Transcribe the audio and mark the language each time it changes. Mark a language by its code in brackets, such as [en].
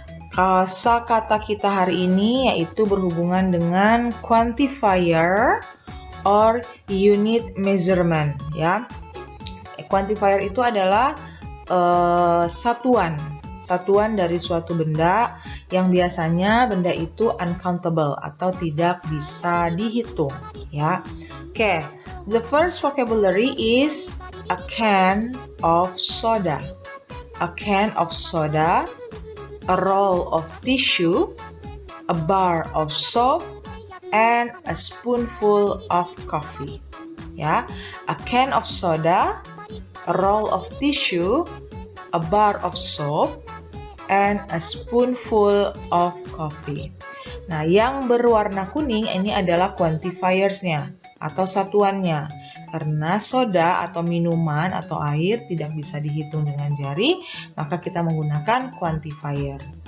[id] Kosakata kita hari ini yaitu berhubungan dengan [en] quantifier or unit measurement, [id] ya. Quantifier itu adalah satuan dari suatu benda yang biasanya benda itu uncountable atau tidak bisa dihitung, ya. [en] Okay, the first vocabulary is a can of soda. A can of soda, a roll of tissue, a bar of soap, and a spoonful of coffee. Ya, a can of soda, a roll of tissue, a bar of soap, and a spoonful of coffee. [id] Nah, yang berwarna kuning ini adalah quantifiersnya atau satuannya. Karena soda atau minuman atau air tidak bisa dihitung dengan jari, maka kita menggunakan quantifier.